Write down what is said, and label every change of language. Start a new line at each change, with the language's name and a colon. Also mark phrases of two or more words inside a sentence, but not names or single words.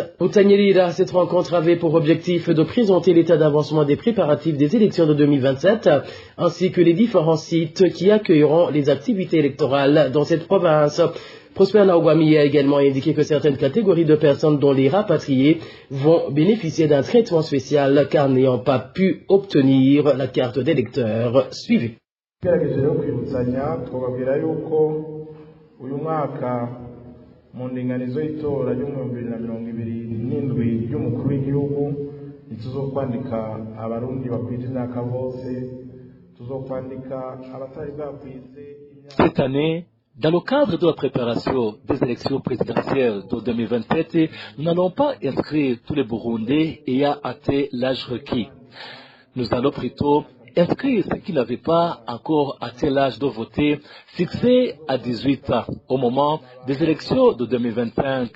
French: Moutanyelira, cette rencontre avait pour objectif de présenter l'état d'avancement des préparatifs des élections de 2027, ainsi que les différents sites qui accueilleront les activités électorales dans cette province. Prosper Naogwami a également indiqué que certaines catégories de personnes, dont les rapatriés, vont bénéficier d'un traitement spécial car n'ayant pas pu obtenir la carte d'électeur suivie.
Rundi: mu ndinganizo y'itora y'umwaka 2027 y'umukuru w'igihugu ntituzokwandika abarundi bakwije imyaka bose, tuzokwandika abatari bwakwize.
French: Cette année, dans le cadre de la préparation des élections présidentielles de 2027, nous n'allons pas inscrire tous les Burundais ayant atteint l'âge requis. Nous allons plutôt inscrire ceux qui n'avaient pas encore atteint l'âge de voter, fixé à 18 ans au moment des élections de 2025.